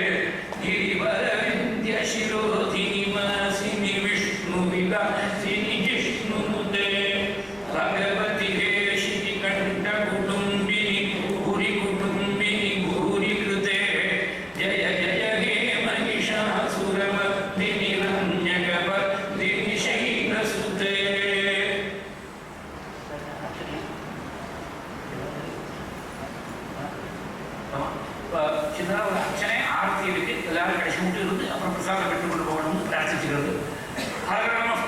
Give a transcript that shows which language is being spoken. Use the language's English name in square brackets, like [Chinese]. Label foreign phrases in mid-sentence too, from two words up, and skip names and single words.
[Sanskrit] गिरिवरविन्द्यशिरोधिनि वासिनि विष्णुविलासिनि जिष्णुनुते भगवति हेशिनि कण्ठकुटुम्बिनि भूरिकुटुम्बिनि भूरिकृते जय जय हे महिषासुरमर्दिनि रम्यकवर्दिनि शैलसुते [Tamil] சின்னதாக ஒரு அர்ச்சனை ஆரத்தி இருக்கு எல்லாரும் கடைசி மட்டும் இருந்து அப்புறம் பிரசாதம் பெற்றுக்கொண்டு போகணும்னு பிரார்த்திச்சுக்கிறது.